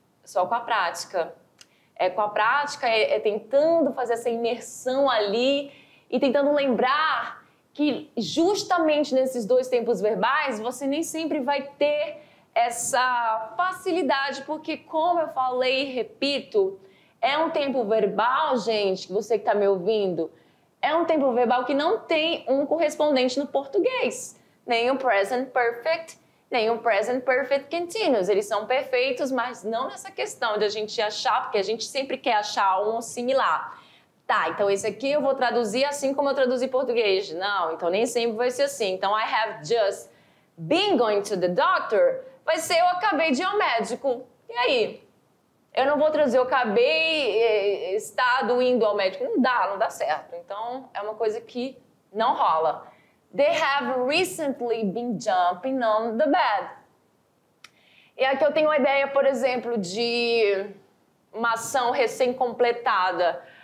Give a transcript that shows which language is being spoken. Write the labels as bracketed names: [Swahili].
[Portuguese] Só com a prática. Com a prática, tentando fazer essa imersão ali e tentando lembrar que justamente nesses dois tempos verbais você nem sempre vai ter essa facilidade, porque como eu falei e repito, é um tempo verbal, gente, que você que está me ouvindo, é um tempo verbal que não tem um correspondente no português. Nem o Present Perfect, nem o Present Perfect Continuous. Eles são perfeitos, mas não nessa questão de a gente achar, porque a gente sempre quer achar um similar. Tá, então esse aqui eu vou traduzir assim como eu traduzi português. Não, então nem sempre vai ser assim. [English] Então, I have just been going to the doctor. [Portuguese] Vai ser eu acabei de ir ao médico. E aí? Eu não vou traduzir, eu acabei estado indo ao médico. Não dá certo. Então, é uma coisa que não rola. [English] They have recently been jumping on the bed. [Portuguese] E aqui eu tenho uma ideia, por exemplo, de uma ação recém-completada.